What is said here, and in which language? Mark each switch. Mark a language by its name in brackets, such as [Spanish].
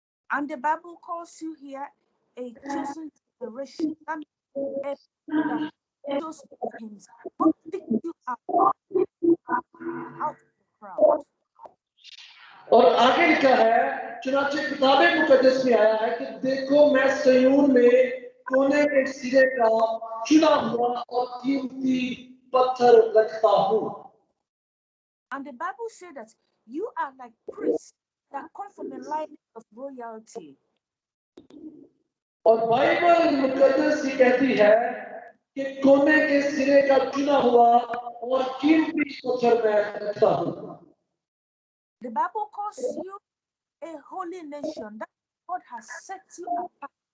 [English] And the Bible calls you here a chosen generation. That means a people that chose himself, not pick you out of the crowd. [Hindi] और आगे लिखा है, चुनांचे किताबे मुकद्दस में आया है कि देखो मैं सयून में कोने के सिरे का चुना हुआ और कीमती पत्थर रखता हूँ। [English] And the Bible said that you are like priests that come from a line of royalty. [Hindi] और बाइबल मुकद्दस ही कहती है कि कोने के सिरे का चुना हुआ और कीमती पत्थर मैं रखता हूँ। [English] The Bible calls you a holy nation. That God has set you apart.